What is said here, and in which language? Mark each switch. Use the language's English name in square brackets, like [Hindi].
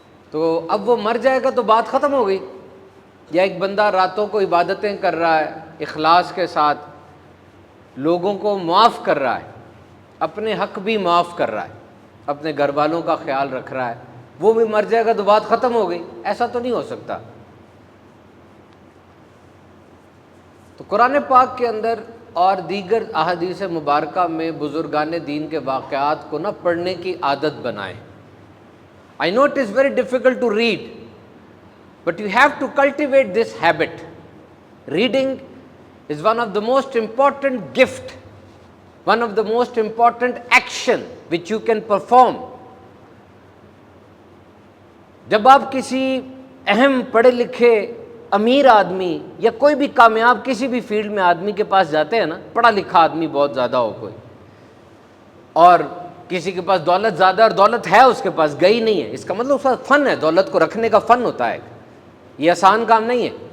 [Urdu] تو اب وہ مر جائے گا تو بات ختم ہو گئی. یا ایک بندہ راتوں کو عبادتیں کر رہا ہے اخلاص کے ساتھ، لوگوں کو معاف کر رہا ہے، اپنے حق بھی معاف کر رہا ہے، اپنے گھر والوں کا خیال رکھ رہا ہے، وہ بھی مر جائے گا تو بات ختم ہو گئی. ایسا تو نہیں ہو سکتا. تو قرآن پاک کے اندر اور دیگر احادیث مبارکہ میں بزرگان دین کے واقعات کو نہ پڑھنے کی عادت بنائیں. [English] I know it is very difficult to read, but you have to cultivate this habit. Reading is one of the most important gift, one of the most important action which you can perform. [Urdu] جب آپ کسی اہم پڑھے لکھے امیر آدمی یا کوئی بھی کامیاب کسی بھی فیلڈ میں آدمی کے پاس جاتے ہیں نا، پڑھا لکھا آدمی بہت زیادہ ہو کوئی، اور کسی کے پاس دولت زیادہ اور دولت ہے اس کے پاس، گئی نہیں ہے، اس کا مطلب اس کا فن ہے، دولت کو رکھنے کا فن ہوتا ہے. یہ آسان کام نہیں ہے.